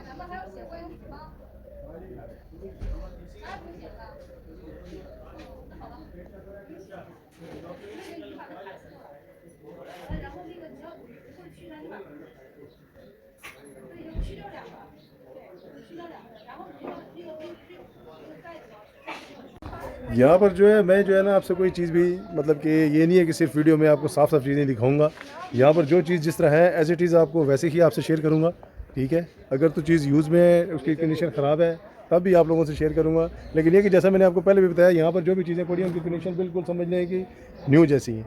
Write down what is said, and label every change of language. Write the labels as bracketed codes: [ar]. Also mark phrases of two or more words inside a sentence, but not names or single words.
[zh] 咱们还要写会员码吗？那不行啊。那好吧。那个你把它卡起来，然后那个你要会去那个，对，就去掉两个，对，去掉两个，然后你这个盖子。 [hi] यहाँ पर जो है मैं जो है ना आपसे कोई चीज़ भी मतलब कि ये नहीं है कि सिर्फ वीडियो में आपको साफ साफ चीज़ें दिखाऊंगा। यहाँ पर जो चीज़ जिस तरह है [en] as it is [hi] आपको वैसे ही आपसे शेयर करूँगा, ठीक है। अगर तो चीज़ यूज़ में है, उसकी कंडीशन ख़राब है, तब भी आप लोगों से शेयर करूँगा। लेकिन ये कि जैसा मैंने आपको पहले भी बताया, यहाँ पर जो भी चीज़ें पड़ी हैं उनकी कंडीशन बिल्कुल समझ लें कि न्यू जैसी हैं।